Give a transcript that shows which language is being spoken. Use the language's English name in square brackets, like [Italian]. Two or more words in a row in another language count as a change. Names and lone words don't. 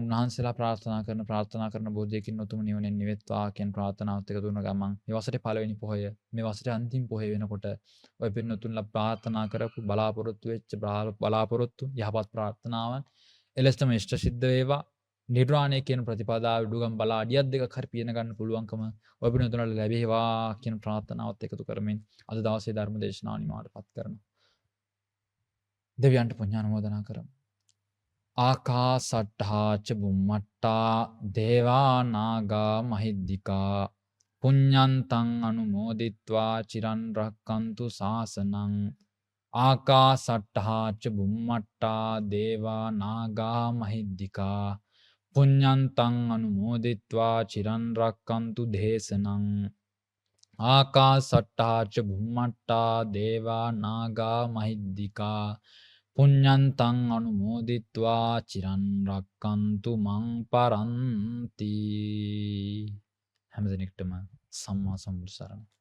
[Sinhala] උන්වහන්සේලා ප්‍රාර්ථනා කරන බෝධියකින් උතුම් නිවනෙන් නිවෙත්වා කියන ප්‍රාර්ථනාවත් එකතු වුණ ගමන් මේ වසරේ පළවෙනි පොහොය මේ වසරේ අන්තිම පොහොය වෙනකොට ඔය පින්නතුන්ලා ප්‍රාර්ථනා කරපු බලාපොරොත්තු වෙච්ච බලාපොරොත්තු යහපත් ප්‍රාර්ථනාවන් එලෙසම ඉෂ්ට සිද්ධ වේවා. නිර්වාණය කියන ප්‍රතිපදාව උඩුගම් බලා අඩියක් දෙකක් හරි පියන ගන්න පුළුවන්කම ඔය පින්නතුන්ලා ලැබේවා කියන ප්‍රාර්ථනාවත් එකතු කරමින් අද දවසේ ධර්ම දේශනාව නිමාවටපත් කරනවා. දෙවියන්ට පුණ්‍යානුමෝදනා කරමු. [Pali] ආකාසට්ඨා ච බුම්මට්ටා දේවා නාග මහිද්దికා පුඤ්ඤන්තං අනුමෝදිත්වා චිරන් රැක්කන්තු ශාසනං ආකාසට්ඨා ච බුම්මට්ටා දේවා නාග මහිද්దికා පුඤ්ඤන්තං අනුමෝදිත්වා චිරන් රැක්කන්තු දේශනං ආකාසට්ඨා ච බුම්මට්ටා දේවා නාග මහිද්దికා පුඤ්ඤන්තං අනුමෝදිත්වා චිරන් රැක්කන්තු මං පරන්ති. [Sinhala] හැම දිනෙකටම සම්මා සම්බුදු සරණයි.